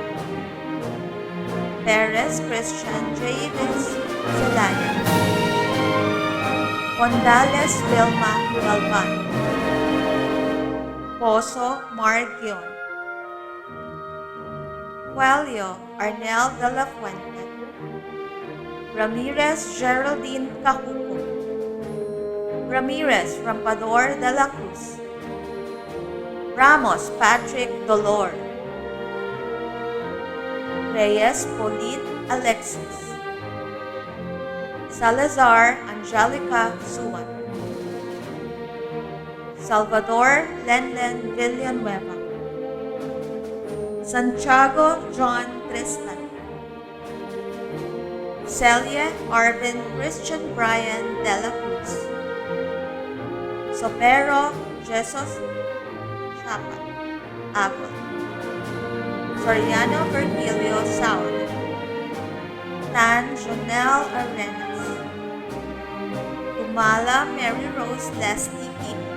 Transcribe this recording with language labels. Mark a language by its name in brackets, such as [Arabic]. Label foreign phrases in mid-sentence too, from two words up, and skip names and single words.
[English] Perez Christian Javis Zelaya. Condales Vilma Galvan. Pozo Margion. Coelho Arnel de la Fuente. Ramirez Geraldine Cajuco. Ramirez Rampador de la Cruz. Ramos Patrick Dolor. Reyes Pauline Alexis. Salazar Angelica Suwan. Salvador Lenlen Villanueva. Santiago John Tristan. Celia Arvin Christian Brian de la Cruz. Sopero Jesus Chapa Apple. Soriano Virgilio Saud. Tan Jonel Arenas. Tumala Mary Rose Leslie Ip.